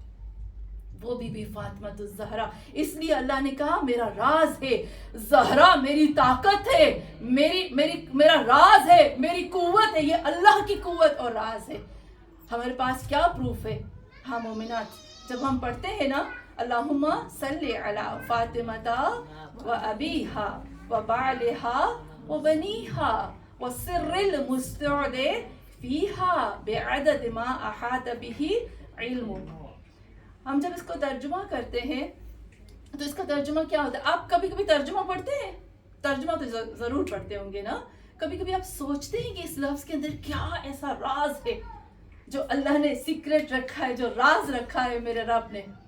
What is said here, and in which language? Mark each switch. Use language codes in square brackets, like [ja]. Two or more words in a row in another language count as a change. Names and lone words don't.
[ur] وہ بی بی فاطمہ الزہرا، اس لیے اللہ نے کہا میرا راز ہے زہرا، میری طاقت ہے، میرا راز ہے، میری قوت ہے، یہ اللہ کی قوت اور راز ہے۔ ہمارے پاس کیا پروف ہے؟ ہاں مومنات، جب ہم پڑھتے ہیں نا [ar] اللہم صلی علی فاطمہ و ابیہا و بعلہا و بنیہا و سر المستعد فیہا بعدد ما احاط بہ علم۔ [ur] ہم جب اس کو ترجمہ کرتے ہیں تو اس کا ترجمہ کیا ہوتا ہے؟ آپ کبھی کبھی ترجمہ پڑھتے ہیں؟ ترجمہ تو ضرور پڑھتے ہوں گے نا۔ کبھی کبھی آپ سوچتے ہیں کہ اس لفظ کے اندر کیا ایسا راز ہے جو اللہ نے سیکرٹ رکھا ہے، جو راز رکھا ہے میرے رب نے۔